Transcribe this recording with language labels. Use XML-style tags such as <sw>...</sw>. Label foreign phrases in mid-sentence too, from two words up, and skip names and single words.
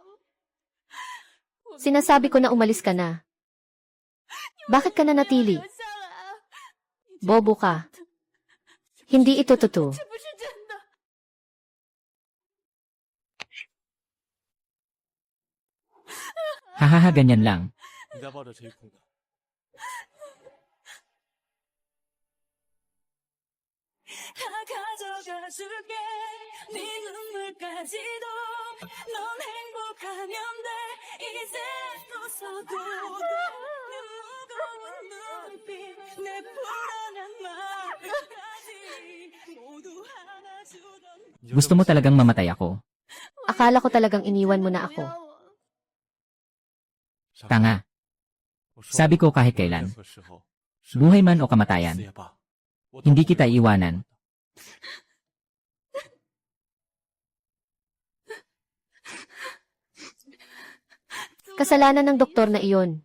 <tl>Sinasabi ko na umalis ka na. Bakit ka na natili? Bobo ka. Hindi ito totoo. Hahaha, ganyan lang.</tl> <zh>你在抱着谁哭呢？</zh> <ko>다 가져가 줄게 네 눈물까지도 넌 행복하면 돼 이제 웃어도 내 무거운 눈빛 내 불안한 마음까지 모두 안아주던</ko> <tl>Gusto mo talagang mamatay ako. Akala ko talagang iniwan mo na ako. Tanga. Sabi ko kahit kailan. Buhay man o kamatayan. Hindi kita iiwanan. Kasalanan ng doktor na iyon.</tl>